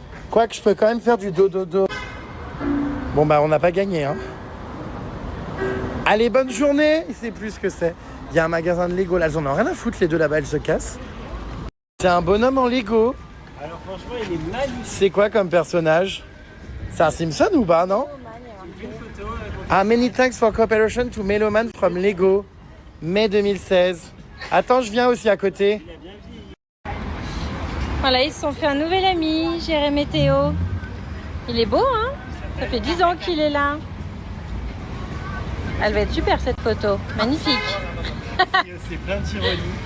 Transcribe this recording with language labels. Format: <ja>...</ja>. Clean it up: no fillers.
<fr>Quoique je peux quand même faire du do. Bon bah on n'a pas gagné, hein. Allez, bonne journée. Il sait plus ce que c'est. Il y a un magasin de Lego, là, ils en ont rien à foutre les deux là-bas, elles se cassent. C'est un bonhomme en Lego. Alors franchement, il est magnifique. C'est quoi comme personnage? C'est un Simpson ou pas, non?</fr> <en>Ah, many thanks for cooperation to Meloman from Lego, mai 2016.</en> <fr>Attends, je viens aussi à côté. Voilà, ils se sont fait un nouvel ami, Jérémy et Théo. Il est beau, hein? Ça fait 10 ans qu'il est là. Elle va être super cette photo, magnifique. C'est plein d'ironie.</fr>